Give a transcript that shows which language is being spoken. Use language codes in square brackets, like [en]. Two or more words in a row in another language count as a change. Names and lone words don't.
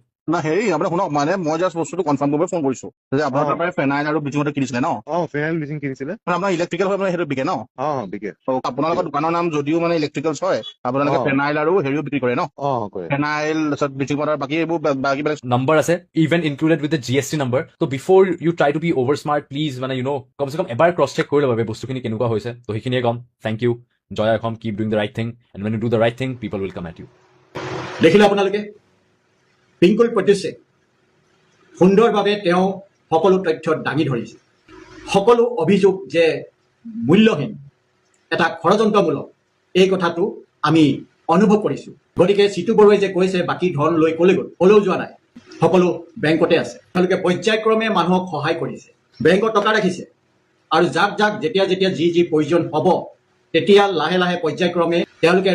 [as] না হেৰি আপোনাৰ শুনক, মানে মই জাষ্ট বস্তুটো কনফাৰ্ম কৰিব ফোন কৰিছো যে আপোনাৰ তাৰ পৰা ফেনাইল আৰু ব্লিচিং পাউডাৰ কিনিছিলে ন? ফেনাইল ব্লিচিং কিনিছিলে। মানে আপোনাৰ ইলেক্ট্ৰিকেল হয়, মানে সেইটো বিকে ন? বিকে। আপোনালোকৰ দোকানৰ নাম যদিও মানে ইলেক্ট্ৰিকেলছ হয়, আপোনালোকে ফেনাইল আৰু হেৰিও বিক্ৰী কৰে ন ফেনাইল তাৰপিছত ব্লিচিং পাউডাৰ বাকী এইবোৰ বাকী বেলেগ [en] number আছে even included with the GST number so before you try to be over smart please মানে you know [as] কমসে কম এবাৰ [en] cross check [as] কৰি ল'বা বস্তুখিনি কেনেকুৱা হৈছে তো সেইখিনিয়ে কম [en] thank you Joya Khom keep doing the right thing and when you do the right thing people will come at you [as] দেখিলে আপোনালোকে পিংকুল প্ৰত্যুষে সুন্দৰভাৱে তেওঁ সকলো তথ্য দাঙি ধৰিছে সকলো অভিযোগ যে মূল্যহীন এটা ষড়যন্ত্ৰমূলক এই কথাটো আমি অনুভৱ কৰিছোঁ গতিকে চিটু বৰুৱাই যে কৈছে বাকী ধন লৈ ক'লেও যোৱা নাই সকলো বেংকতে আছে তেওঁলোকে পৰ্যায়ক্ৰমে মানুহক সহায় কৰিছে বেংকত টকা ৰাখিছে আৰু যাক যেতিয়া যি প্ৰয়োজন হ'ব তেতিয়া লাহে লাহে পৰ্যায়ক্ৰমে তেওঁলোকে